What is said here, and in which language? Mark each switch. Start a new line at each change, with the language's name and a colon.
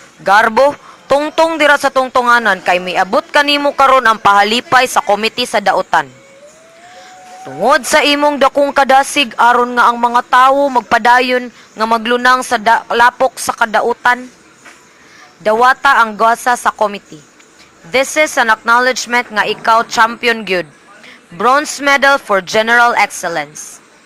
Cebuano: Garbo, tungtong dira sa tungtunganan kay miabot kanimo karon ang pahalipay sa komite sa dautan. Tungod sa imong dakong kadasig aron nga ang mga tawo magpadayon nga maglunang sa lapok sa kadautan. Dawata ang gwasa sa komite.
English: This is an acknowledgement
Cebuano: nga ikaw champion gyud.
English: Bronze medal for general excellence.